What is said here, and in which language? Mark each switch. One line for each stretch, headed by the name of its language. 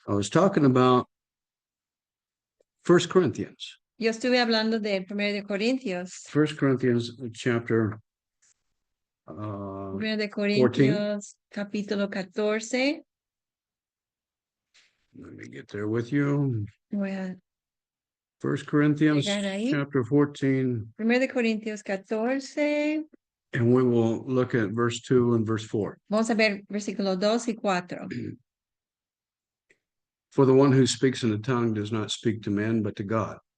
English: I was talking about 1 Corinthians.
Spanish: Yo estuve hablando de 1 de Corintios.
English: 1 Corinthians chapter
Spanish: 1 de Corintios, capítulo 14.
English: Let me get there with you.
Spanish: Voy a
English: 1 Corinthians
Spanish: llegar ahí.
English: chapter 14.
Spanish: 1 de Corintios 14.
English: And we will look at verse 2 and verse 4.
Spanish: Vamos a ver versículos 2 y 4.
English: For the one who speaks in a tongue does not speak to men, but to God.